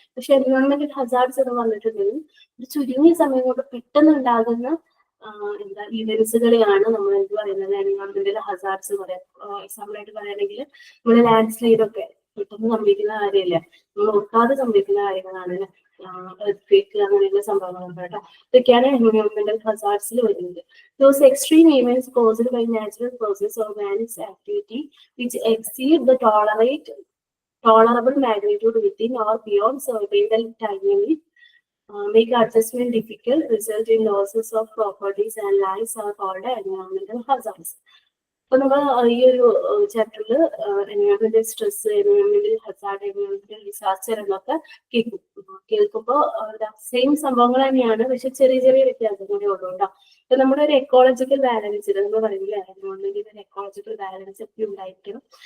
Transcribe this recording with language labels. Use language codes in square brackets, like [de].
[ml] പക്ഷെ എൻവയോൺമെന്റൽ ഹസാർഡ്സ് എന്ന് പറഞ്ഞിട്ടുണ്ടെങ്കിൽ ഒരു ചുരുങ്ങിയ സമയം കൊണ്ട് പെട്ടെന്ന് ഉണ്ടാകുന്ന എന്താ ഇവന്റ്സുകളെയാണ് നമ്മൾ എന്ത് പറയുന്നത്, എൻവയോൺമെന്റൽ ഹസാർഡ്സ് പറയാം. എക്സാമ്പിൾ ആയിട്ട് പറയുകയാണെങ്കിൽ നമ്മുടെ ലാൻഡ് സ്ലൈഡ് ഒക്കെ പെട്ടെന്ന് സംഭവിക്കുന്ന കാര്യമല്ലേ, നമ്മൾ ഓർക്കാതെ സംഭവിക്കുന്ന കാര്യങ്ങളാണ്. എർത്ത് അങ്ങനെയുള്ള സംഭവങ്ങളുണ്ട് കേട്ടോ. ഇതൊക്കെയാണ് എൻവയോൺമെന്റൽ ഹസാർഡ്സിൽ വരുന്നത്. [en] Those extreme events caused by natural process or man's activity which exceed the tolerable magnitude within or beyond survival time limit, make adjustment difficult, result in losses of properties and lives are called environmental hazards. [ml] അപ്പൊ നമ്മൾ ഈ ഒരു ചാപ്റ്ററിൽ എൻവയോൺമെന്റൽ stress, എൻവയോൺമെന്റൽ Hazard, എൻവയോൺമെന്റൽ disaster എന്നൊക്കെ കേൾക്കുമ്പോൾ same സംഭവങ്ങൾ തന്നെയാണ്, പക്ഷെ ചെറിയ ചെറിയ വ്യത്യാസങ്ങളേ ഉള്ളൂ കേട്ടോ. അപ്പൊ നമ്മുടെ ഒരു എക്കോളജിക്കൽ ബാലൻസ് നമ്മൾ പറയുന്നില്ല, എൻവയോൺമെന്റിൽ ഒരു എക്കോളജിക്കൽ ബാലൻസ് ഒക്കെ ഉണ്ടായിരിക്കണം.